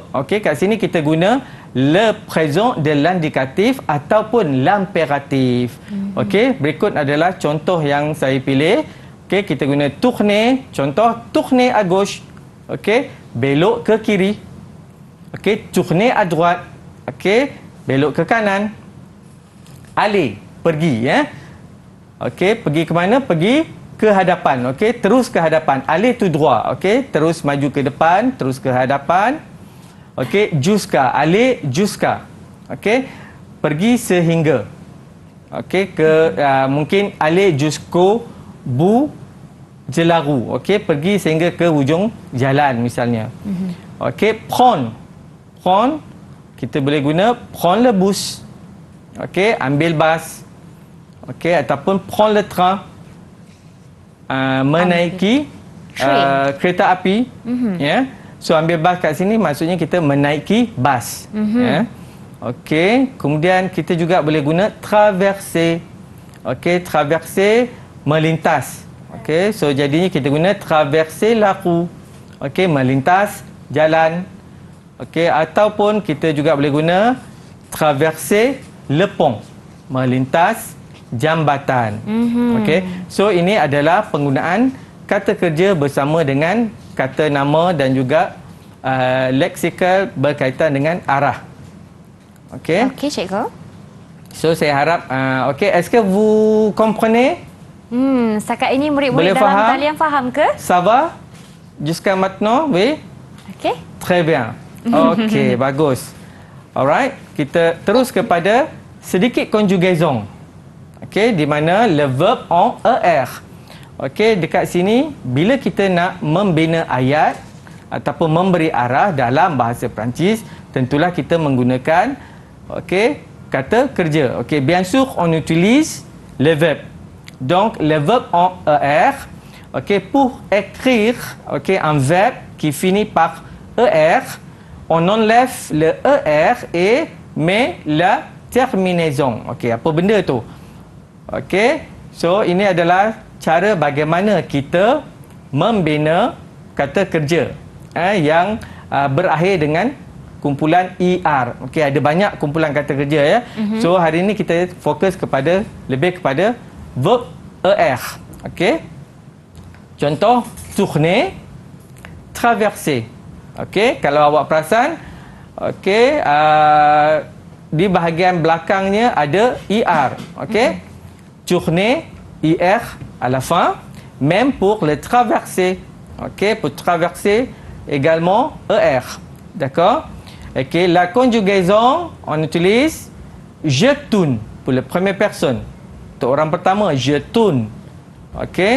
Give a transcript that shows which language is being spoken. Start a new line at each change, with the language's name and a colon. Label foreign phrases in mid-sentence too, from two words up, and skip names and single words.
Malay: Okey, kat sini kita guna
French: le présent de l'indicatif
Malay: ataupun l'impératif. Okey, berikut adalah contoh yang saya pilih. Okey, kita guna tourner, contoh
French: tourner à gauche.
Malay: Okey, belok ke kiri. Okey,
French: tourner à droite.
Malay: Okey, belok ke kanan. Aller, pergi ya. Okey, pergi ke mana? Pergi ke hadapan. Okey, terus ke hadapan.
French: Aller tout droit.
Malay: Okey, terus maju ke depan, terus ke hadapan. Okey,
French: jusqu'à, aller jusqu'à.
Malay: Okey, pergi sehingga. Okey, mungkin
French: aller jusqu'au bout de la roue.
Malay: Okey, pergi sehingga ke hujung jalan misalnya. Okey,
French: prendre. Prendre,
Malay: kita boleh guna
French: prendre le bus.
Malay: Okey, ambil bas. Okey, ataupun
French: prendre le train.
Malay: Menaiki kereta api. Ya. So ambil bas kat sini maksudnya kita menaiki bas. Ya. Okey, kemudian kita juga boleh guna traverser. Okey, traverser melintas. Okey, so jadinya kita guna
French: traverser la rue.
Malay: Okey, melintas jalan. Okey, ataupun kita juga boleh guna
French: traverser le pont.
Malay: Melintas jambatan. Okey, so ini adalah penggunaan kata kerja bersama dengan kata nama dan juga leksikal berkaitan dengan arah. Okey. Okey, cikgu. So saya harap okey,
French: est-ce que vous comprenez?
Malay: Setakat ini murid-murid Boleh dalam faham? talian faham ke?
French: Ça va? Jusqu'à maintenant, oui?
Malay: Okey.
French: Très bien.
Malay: Okey, bagus. Alright, kita terus kepada sedikit conjugaison. Okey, di mana
French: le verb en er.
Malay: Okey, dekat sini bila kita nak membina ayat ataupun memberi arah dalam bahasa Perancis, tentulah kita menggunakan kata kerja. Okey,
French: bien sûr on utilise le verbe. Donc le verbe en er, pour écrire un verbe qui finit par er, on enlève le er et met la terminaison.
Malay: Okey, apa benda tu? Okey, so ini adalah cara bagaimana kita membina kata kerja yang berakhir dengan kumpulan ER. Okey, ada banyak kumpulan kata kerja ya. So hari ini kita fokus lebih kepada verb ER. Okey. Contoh tourner, traverser. Okey, kalau awak perasan, okey, di bahagian belakangnya ada ER. Okey.
French: Tourner, ER à la fin, même pour le traverser. Okey, pour traverser également ER. D'accord? Okay, la conjugaison, on utilise je tourne pour la première personne.
Malay: Untuk orang pertama,
French: je tourne. Ok.